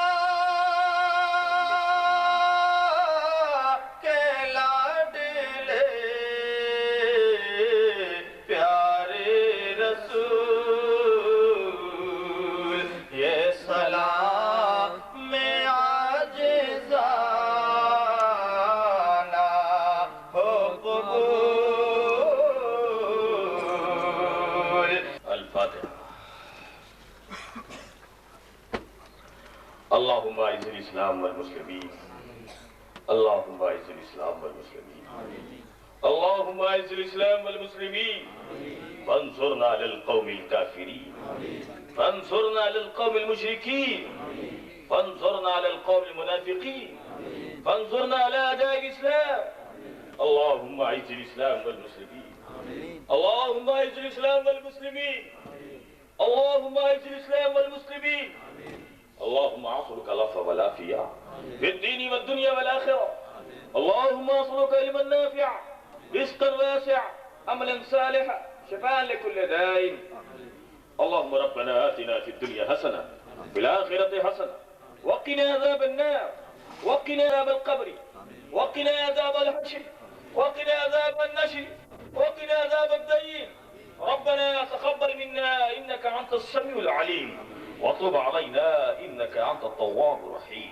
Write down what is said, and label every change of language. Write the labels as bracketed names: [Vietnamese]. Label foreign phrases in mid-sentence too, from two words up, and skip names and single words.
[Urdu] کے لاڈلے پیارے رسول یہ سلام میں عاجزانہ ہو قبول. [Arabic] अल-फातिहा। اللهم أعز الإسلام والمسلمين، اللهم أعز الإسلام والمسلمين، اللهم أعز الإسلام والمسلمين، وانصرنا على القوم الكافرين، وانصرنا على القوم المشركين، وانصرنا على القوم المنافقين، وانصرنا على أعداء الإسلام. اللهم أعز الإسلام والمسلمين، اللهم أعز الإسلام والمسلمين، اللهم أعز الإسلام والمسلمين، اللهم أسألك العفو والعافية في الدين والدنيا والآخرة، اللهم أسألك علماً نافعاً رزقاً واسعاً عملاً صالحاً شفاءً لكل داء. اللهم ربنا آتنا في الدنيا حسنة في الآخرة حسنة وقنا عذاب النار وقنا عذاب القبر وقنا عذاب الحشر وقنا عذاب النشر وقنا عذاب الديان. ربنا تقبل منا إنك أنت السميع العليم وتب علينا إنك أنت التواب الرحيم.